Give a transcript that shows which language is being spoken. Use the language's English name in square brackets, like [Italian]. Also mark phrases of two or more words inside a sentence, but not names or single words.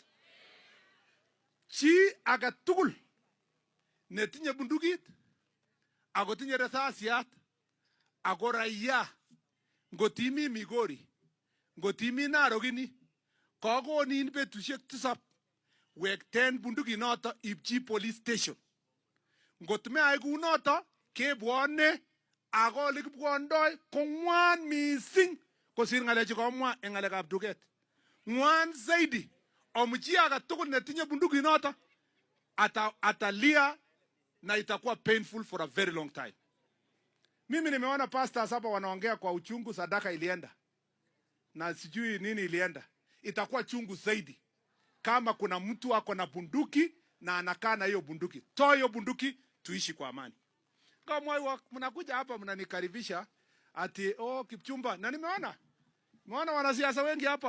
[Kalenjin] Chi age tugul netinye bundukit ako tinye risasiat ako raia ngotimi Migori ngotimi Narok ini kokonin betusiek 7 wekten bundukit noto ipchi [English] police station. [Kalenjin] Ngotmeai kou noto kebwone ako ole kibwondoi kong'wan mising kosir ng'alechu komwa eng ng'alekab duket. Ng'wan zaidi omuchi age tugul netinye bundukit noto atalia [Swahili] na itakuwa [English] painful for a very long time. [Swahili] Mimi nimeona pastors hapa wanaongea kwa uchungu, sadaka ilienda na sijui nini ilienda. Itakuwa chungu zaidi kama kuna mtu ako na bunduki na anakaa na hiyo bunduki. Toa hiyo bunduki tuishi kwa amani. Kama mnakuja hapa mnanikaribisha ati Kipchumba, na nimeona wanasiasa wengi hapa.